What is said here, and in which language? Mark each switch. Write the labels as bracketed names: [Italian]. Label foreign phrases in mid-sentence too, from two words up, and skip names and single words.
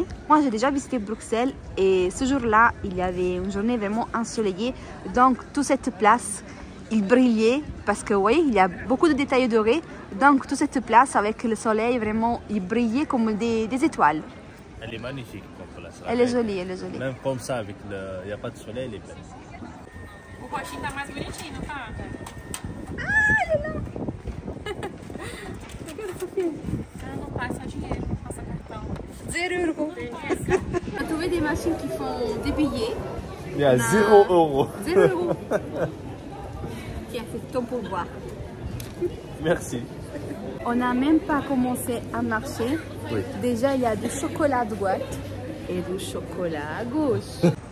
[French] Moi, j'ai déjà visité Bruxelles et ce jour-là, il y avait une journée vraiment ensoleillée. Donc, toute cette place, il brillait parce que, vous voyez, il y a beaucoup de détails dorés. Donc, toute cette place avec le soleil, vraiment, il brillait comme des étoiles. Elle est magnifique comme place. Elle est jolie, elle est jolie. Même comme ça, avec il n'y a pas de soleil, elle est belle. [Portuguese] O roxinho tá mais bonitinho, não tá? Ah, não passa dinheiro, não passa cartão. [French] 0 €. On a trouvé des machines qui font des billets. Il y a 0 €. 0 €. Tiens, c'est ton pourboire. Merci. On n'a même pas commencé à marcher. Oui. Déjà, il y a du chocolat à droite et du chocolat à gauche.